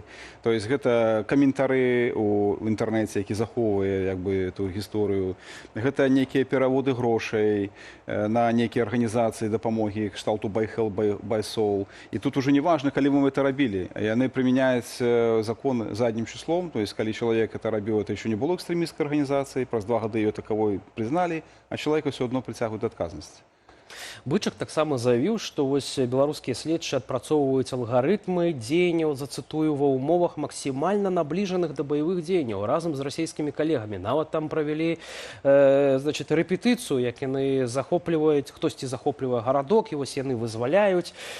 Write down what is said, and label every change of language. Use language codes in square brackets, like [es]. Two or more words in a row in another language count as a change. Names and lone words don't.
[ru] То есть, [be] гэта каментары ў інтэрнэце, які захоўвае як бы ту гісторыю гэта нейкія пераводы грошай на нейкія арганізацыі дапамогі кшталту by Hell, by Soul. І тут уже не важна, калі мы это рабілі. Яны прымяняюць закон заднім числом, [ru] то есть [be] калі чалавек это рабіў, [ru] это еще не было [be] экстрэмісцкай арганізацыі, праз 2 гады [ru] ее таковой [be] призналі, а чалавека все адно прыцягваюць да адказнасці. Бычак таксама заявіў, што вось беларускія следчыя адпрацоўваюць алгарытмы дзеянняў, зацытую, ва ўмовах максімальна набліжаных да баявых дзеянняў разам з расійскімі калегамі. Нават там правялі рэпетыцыю, як яны захопліваюць, хтосьці захоплівае гарадок, і вось яны вызваляюць.